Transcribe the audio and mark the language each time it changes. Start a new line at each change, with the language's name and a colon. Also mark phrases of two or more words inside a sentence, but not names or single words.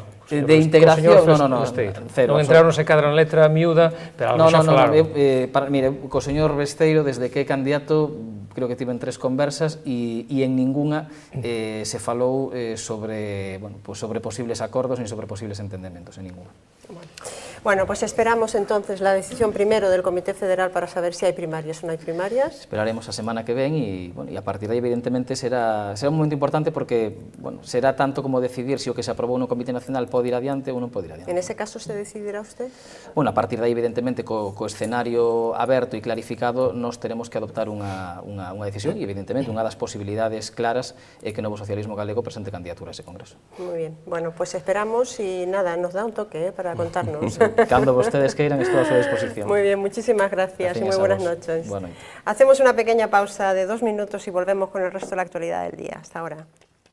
Galician: De integración, non, cero. Non entraron se cadra en letra miúda, pero algo xa falaron. Mire, co señor Besteiro, desde que é candidato, creo que tiven 3 conversas e en ninguna se falou sobre posibles acordos ni sobre posibles entendementos, en ninguna.
Spanish: Bueno, pues esperamos entonces la decisión primero del Comité Federal para saber si hay primarias o no hay primarias.
Galician: Esperaremos a semana que ven
Spanish: y a partir de ahí evidentemente será un momento importante porque será tanto como decidir si
Galician: o que se aprobou no Comité Nacional pode ir adiante ou non pode ir adiante.
Spanish: En ese caso se decidirá usted?
Galician: Bueno, a partir de aí evidentemente co escenario aberto e clarificado nos teremos que adoptar unha decisión e evidentemente unha das posibilidades claras é que o Novo Socialismo Galego presente candidatura a ese Congreso.
Spanish: Muy bien, bueno, pues esperamos y nada, nos da un toque para contarnos.
Galician: Cando vostedes queiran, estou a súa disposición.
Spanish: Muy bien, muchísimas gracias y muy
Galician: Gracias a
Spanish: buenas
Galician: vos.
Spanish: noches. Buenas noches. Hacemos una pequeña pausa de 2 minutos y volvemos con el resto de la actualidad del día. Hasta ahora.